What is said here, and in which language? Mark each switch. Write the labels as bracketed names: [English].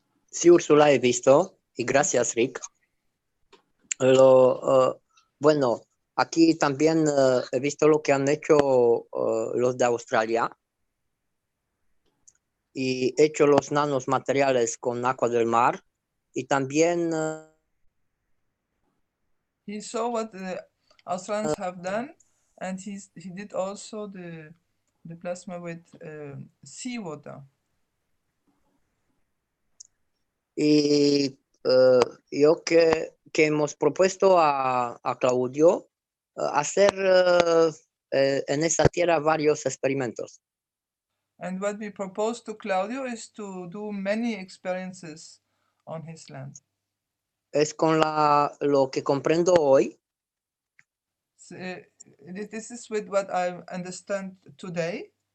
[Spanish] Sí, Úrsula, he visto. Y gracias, Rick. Bueno, aquí también he visto lo que han hecho los de Australia. Y he hecho los nanos materiales con agua del mar. Y también... [English] He saw what the Australians have done, and he did also the plasma with seawater. [Spanish] Y yo que hemos propuesto a Claudio hacer en esa tierra varios experimentos. [English] And what we proposed to Claudio is to do many experiences on his land. [Spanish] Es con lo que comprendo hoy. [English] So, this is with what I understand today.